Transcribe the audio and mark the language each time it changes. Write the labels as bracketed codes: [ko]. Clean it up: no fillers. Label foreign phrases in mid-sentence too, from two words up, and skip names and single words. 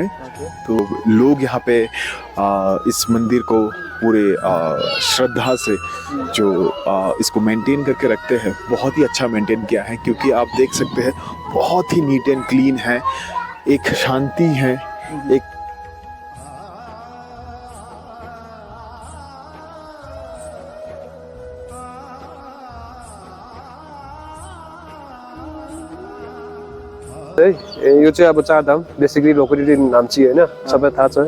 [hi] तो लोग यहाँ पे इस मंदिर को पूरे श्रद्धा से जो इसको मेंटेन करके रखते हैं। बहुत ही अच्छा मेंटेन किया है, क्योंकि आप देख सकते हैं बहुत ही [en] neat and clean [hi] है, एक शांति है, एक [ne] यो चाहिँ अब चारधाम [en] basically locality [ne] नाम्ची होइन, सबै थाहा छ।